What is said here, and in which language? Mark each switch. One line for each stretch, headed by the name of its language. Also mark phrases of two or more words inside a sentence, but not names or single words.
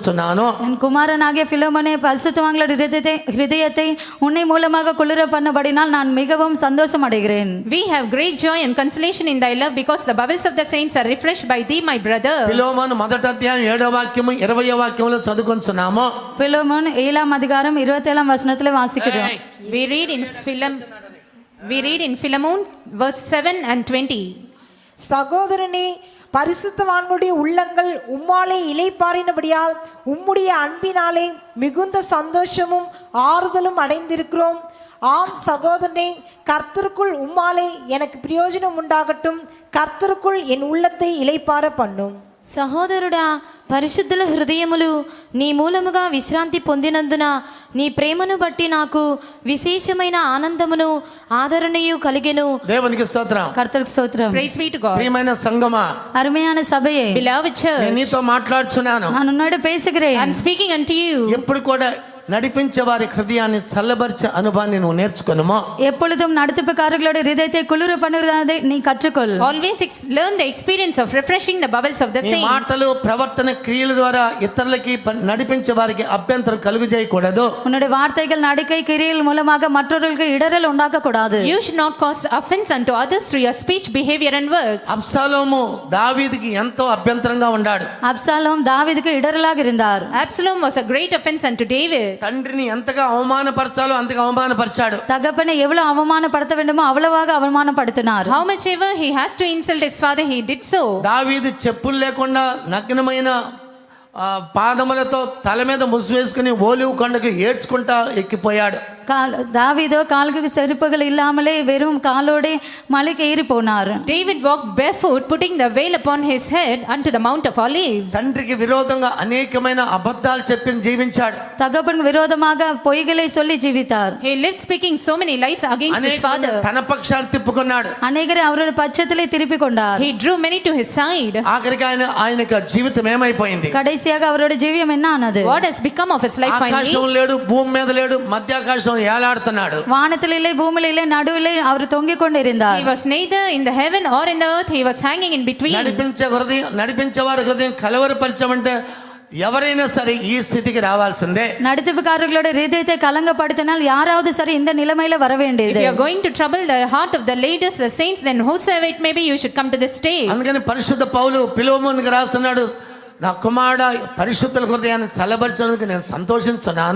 Tamil: என் குமாரனாகிய பிலோமோனே, பரிசுத்தவான்களுடைய ஹிருதயத்தை உன்னை மூலமாக குளிர பண்ணபடினால் நான் மிகவும் சந்தோஷம் அடைகிறேன்.
English: We have great joy and consolation in thy love, because the bowels of the saints are refreshed by thee, my brother.
Telugu: ఫిలోమోను మొదటి అధ్యాయం 7వ వాక్యము 20వ వాక్యములో చదువుకొంచున్నాము.
Tamil: பிலோமோன் 7ஆம் அதிகாரம் 27ஆம் வசனத்திலே வாசிக்கிறோம்.
English: We read in Philemon verse 7 and 20.
Tamil: சகோதரனே, பரிசுத்தவான்களுடைய உள்ளங்கள் உம்மாலே இளைப்பாறினபடியால் உம்முடைய அன்பினாலே மிகுந்த சந்தோஷமும் ஆறுதலும் அடைந்திருக்கிறோம். ஆம் சகோதரனே, கர்த்தருக்குள் உம்மாலே எனக்கு பிரயோஜனம் உண்டாகட்டும். கர்த்தருக்குள் என் உள்ளத்தை இளைப்பாற பண்ணும்.
Telugu: సహోదరుడా, పరిశుద్ధుల హృదయములు నీ మూలముగా విశ్రాంతి పొందినందున నీ ప్రేమను బట్టి నాకు విశేషమైన ఆనందమును ఆదరణయు కలిగెను. దేవునికి స్తోత్రం.
Tamil: கர்த்தருக்கு ஸ்தோத்திரம்.
English: Praise be to God.
Telugu: ప్రియమైన సంగమా,
Tamil: அருமையான சபையே,
English: Beloved church,
Telugu: నేను నీతో మాట్లాడుచున్నాను.
Tamil: நான் உன்னோடு பேசுகிறேன்.
English: I am speaking unto you.
Telugu: ఎప్పుడు కూడా నడిపించే వారి హృదయాన్ని చల్లబరిచే అనుభవాన్ని నువ్వు నేర్చుకొనుమో.
Tamil: எப்பொழுதும் நடத்துப்புக்காரர்களோட இதயத்தை குளிர பண்ணுகிறதை நீ கற்றுக்கொள்.
English: Always learn the experience of refreshing the bowels of the
Telugu: నీ
English: saints.
Telugu: మాటలు ప్రవర్తన క్రియల ద్వారా ఇతరులకి నడిపించే వారికి అభ్యంతరం కలుగు చేయకూడదు.
Tamil: உன்னுடைய வார்த்தைகள், நடக்கை, கிரியைகள் மூலமாக மற்றவர்களுக்கு இடரல் உண்டாக்க கூடாது.
English: You should not cause offense unto others through your speech, behavior and works.
Telugu: అబ్షాలోము దావీదుకి ఎంతో అభ్యంతరంగా ఉన్నాడు.
Tamil: அப்சாலோம் தாவீதுக்கு இடரலாக இருந்தார்.
English: Absalom was a great offense unto David.
Telugu: తండ్రిని ఎంతగా అవమానపరచాలో అంతగా అవమానపరిచాడు.
Tamil: தகப்பனை எவ்வளவு அவமானப்படுத்த வேண்டுமோ அவ்வளவாக அவமானப்படுத்தினார்.
English: How much ever he has to insult his father, he did so.
Telugu: దావీదు చెప్పులు లేకుండా నగ్నమైన పాదములతో తల మీద ముసు వేసుకుని ఓలివ్ కొండకు ఏడ్చుకుంటా ఎక్కిపోయాడు.
Tamil: தாவீதோ காலுக்கு செருப்புகள் இல்லாமலே வெறும் காலோடே மலைக்கு ஏறி போனார்.
English: David walked barefoot, putting the veil upon his head unto the Mount of Olives.
Telugu: తండ్రికి విరోధంగా అనేకమైన అబద్ధాలు చెప్పి జీవించాడు.
Tamil: தகப்பனுக்கு விரோதமாக பொய்களை சொல்லி ஜீவித்தார்.
English: He lived speaking so many lies against his father.
Telugu: తన పక్షాలు తిప్పుకున్నాడు.
Tamil: அநேகரை அவருடைய பட்சத்திலே திருப்பி கொண்டார்.
English: He drew many to his side.
Telugu: ఆఖరికి ఆయనకు జీవితం ఏమైపోయింది?
Tamil: கடைசியாக அவருடைய ஜீவியம் என்ன ஆனது?
English: What has become of his life finally?
Telugu: ఆకాశం లేడు, భూమి మీద లేడు, మధ్యాకాశం ఏలాడుతున్నాడు.
Tamil: வானத்திலே பூமியிலே நடுவிலே அவர் தொங்கிக் கொண்டிருந்தார்.
English: He was neither in the heaven or in the earth, he was hanging in between.
Telugu: నడిపించేవారి హృదయం కలవరపరచమంటే ఎవరైనా సరే ఈ స్థితికి రావాల్సిందే.
Tamil: நடத்துப்புக்காரர்களோட இதயத்தை கலங்கப்படுத்தினால் யாராவது சரி இந்த நிலைமையில வர
English: If
Tamil: வேண்டியது.
English: you are going to trouble the heart of the leaders, the saints, then whosoever it may be, you should come to this stage.
Telugu: అందుకని పరిశుద్ధ పౌలు ఫిలోమోనుకి రాస్తున్నాడు, నా కుమారుడా పరిశుద్ధుల హృదయాన్ని చల్లబరిచినందుకు నేను సంతోషించున్నాను.